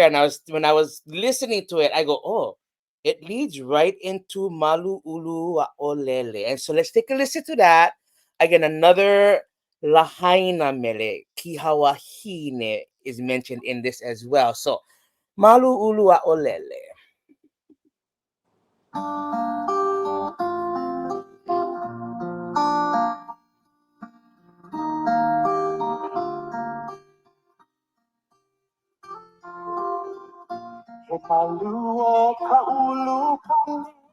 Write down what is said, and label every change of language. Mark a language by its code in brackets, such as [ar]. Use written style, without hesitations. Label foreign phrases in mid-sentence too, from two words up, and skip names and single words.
[en] And when I was listening to it, I go, oh, it leads right into Malu Ulu Aʻo Lele. And so let's take a listen to that. Again, another Lahaina mele, Kihawahine, is mentioned in this as well. So Malu Ulu Aʻo Lele. [haw] Malu o ka ulu kane,